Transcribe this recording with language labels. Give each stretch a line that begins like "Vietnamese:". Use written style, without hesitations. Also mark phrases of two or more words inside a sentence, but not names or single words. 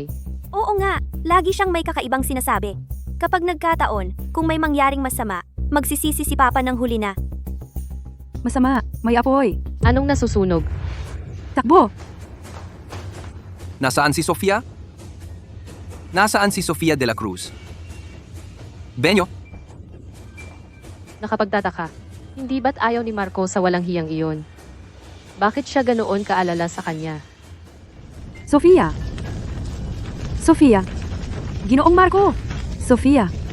Filipino: Oo nga, lagi siyang may kakaibang sinasabi. Kapag nagkataon, kung may mangyaring masama, magsisisi si Papa ng huli na. Masama! May apoy! Anong nasusunog? Takbo! nasaan si Sofia? Nasaan si Sofia de la Cruz? Benyo, Nakapagtataka. Hindi ba't ayaw ni Marco sa walang hiyang iyon? Bakit siya ganoon kaalala sa kanya? Sofia! Sofia! Ginoong Marco! Sofia!